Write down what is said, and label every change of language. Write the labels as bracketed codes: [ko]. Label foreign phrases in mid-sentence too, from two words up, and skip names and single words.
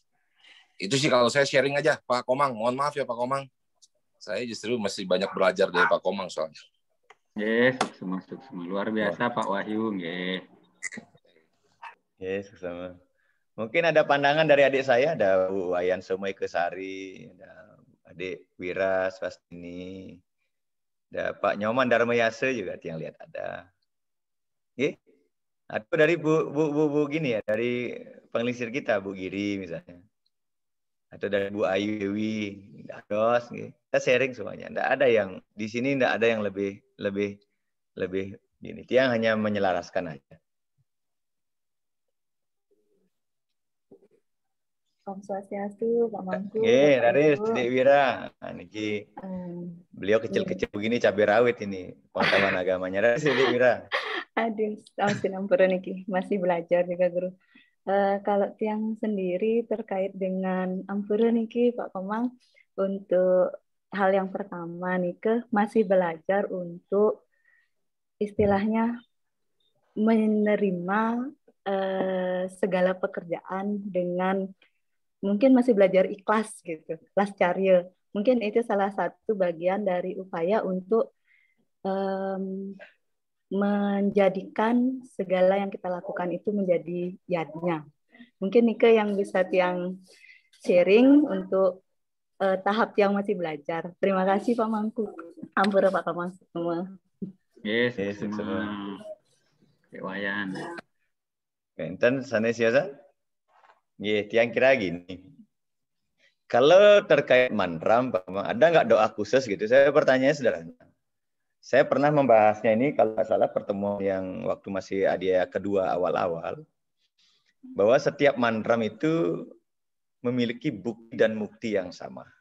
[id] Itu sih kalau saya sharing aja, Pak Komang. Mohon maaf ya Pak Komang. Saya justru masih banyak belajar dari Pak Komang soalnya. Semua luar biasa Pak Wahyu. Sama. Mungkin ada pandangan dari adik saya, ada Bu Wayan Somai Kesari, ada adik Wira Swastini, ada Pak Nyoman Darmayase juga yang lihat ada. Atau dari Bu gini ya, dari pengelisir kita Bu Giri misalnya. Atau dari Bu Ayu Dewi, Dos, gitu. Kita sharing semuanya. Nggak ada yang di sini, nggak ada yang lebih gini. Tiang hanya menyelaraskan aja. Om Swastiastu, Pak Mangku. Dari Dek Wira. Nah, niki beliau kecil-kecil begini cabai rawit ini pengetahuan agamanya. Dari Dek Wira. Aduh, [ban] ampun niki [id] masih belajar juga guru. Kalau tiang sendiri terkait dengan [ban] ampura niki [id] Pak Komang, untuk hal yang pertama nih masih belajar untuk istilahnya menerima segala pekerjaan dengan mungkin masih belajar ikhlas gitu, ikhlas carya. Mungkin itu salah satu bagian dari upaya untuk menjadikan segala yang kita lakukan itu menjadi yadnya. Mungkin Nike yang bisa tiang sharing untuk tahap yang masih belajar. Terima kasih Pak Mangku. Ampura Pak Komang semua. Semua. Wayan. [ban] Enten sanes ya, [id] tiang kira gini. Kalau terkait mantra, ada nggak doa khusus gitu? Saya pertanyaannya sederhana. Saya pernah membahasnya ini kalau nggak salah pertemuan yang waktu masih Adia kedua awal-awal, bahwa setiap mantra itu memiliki bukti dan mukti yang sama.